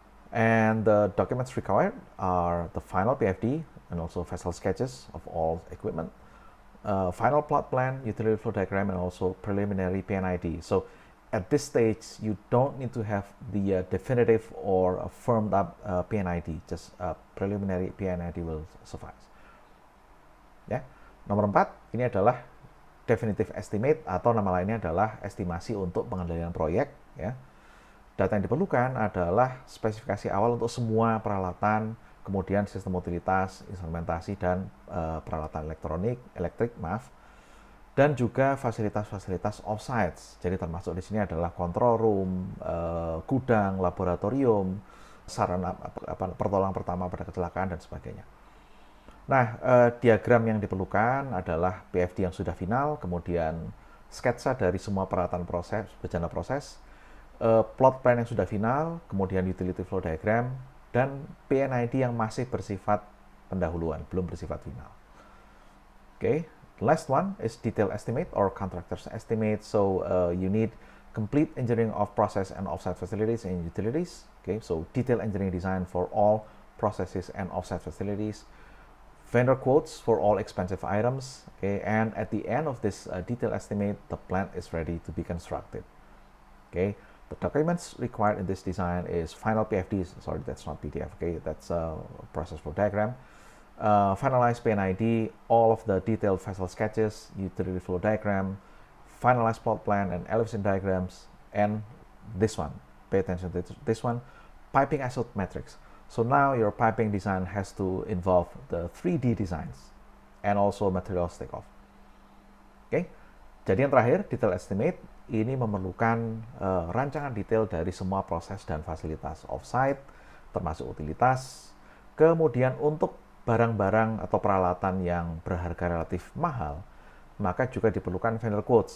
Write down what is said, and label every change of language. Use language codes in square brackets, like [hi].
[en] And the documents required are the final PFD and also vessel sketches of all equipment, final plot plan, utility flow diagram, and also preliminary PNID. So at this stage, you don't need to have the definitive or firmed up PNID. Just preliminary PNID will suffice. [id] Ya, nomor 4 ini adalah definitive estimate atau nama lainnya adalah estimasi untuk pengendalian proyek. Ya, data yang diperlukan adalah spesifikasi awal untuk semua peralatan, kemudian sistem utilitas, instrumentasi, dan peralatan elektrik, dan juga fasilitas-fasilitas offsite. Jadi termasuk di sini adalah control room, gudang, laboratorium, sarana pertolongan pertama pada kecelakaan, dan sebagainya. Nah, diagram yang diperlukan adalah PFD yang sudah final, kemudian sketsa dari semua peralatan proses, bejana proses, plot plan yang sudah final, kemudian utility flow diagram, dan PNID yang masih bersifat pendahuluan, belum bersifat final. [en] Okay, the last one is detail estimate or contractor's estimate. So you need complete engineering of process and offsite facilities and utilities. Okay, so detail engineering design for all processes and offsite facilities, vendor quotes for all expensive items. Okay, and at the end of this detail estimate, the plant is ready to be constructed. Okay. The documents required in this design is final PFD, sorry, that's not PDF, okay, that's a process flow diagram, finalized PNID, all of the detailed vessel sketches, utility flow diagram, finalized plot plan and elevation diagrams, and this one, pay attention to this one, piping isometrics. So now your piping design has to involve the 3D designs and also materials takeoff. [id] Okay, jadi yang terakhir, detail estimate. Ini memerlukan rancangan detail dari semua proses dan fasilitas offsite, termasuk utilitas. Kemudian untuk barang-barang atau peralatan yang berharga relatif mahal, maka juga diperlukan vendor quotes.